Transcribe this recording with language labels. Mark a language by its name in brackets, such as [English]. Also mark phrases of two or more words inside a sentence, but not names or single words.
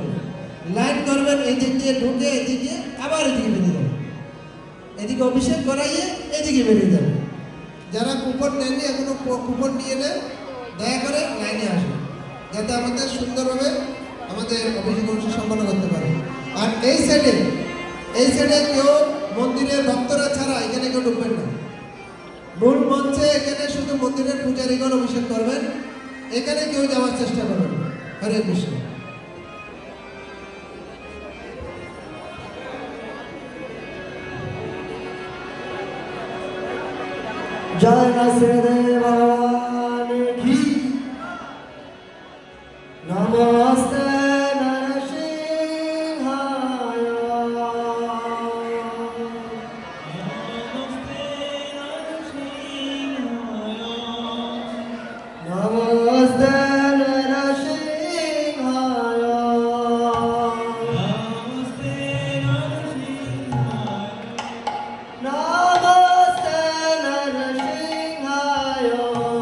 [Bangla] লাইন করবেন এই দিক দিয়ে ঢুকে এদিকে আবার এদিকে বেরিয়ে যাবেন এদিকে অভিষেক করাইয়ে এদিকে বেরিয়ে যাবে যারা কুপন নেননি এখনো কুপন নিয়ে নেন দয়া করে লাইনে আসুন যাতে আমাদের সুন্দরভাবে আমাদের অভিষেক অনুষ্ঠান সম্পন্ন করতে পারে আর এই সাইডে কেউ মন্দিরের ভক্তরা ছাড়া এখানে কেউ ঢুকবেন না মূল মঞ্চে এখানে শুধু মন্দিরের পূজারীগণ অভিষেক করবেন এখানে কেউ যাওয়ার চেষ্টা করবেন [Sanskrit] হরে কৃষ্ণ [Hindi] जय नरसिंहदेव भगवान की [Sanskrit] नमस्ते नरसिंहाय नमस्ते नरसिंहाय नमस्ते नरसिंहाय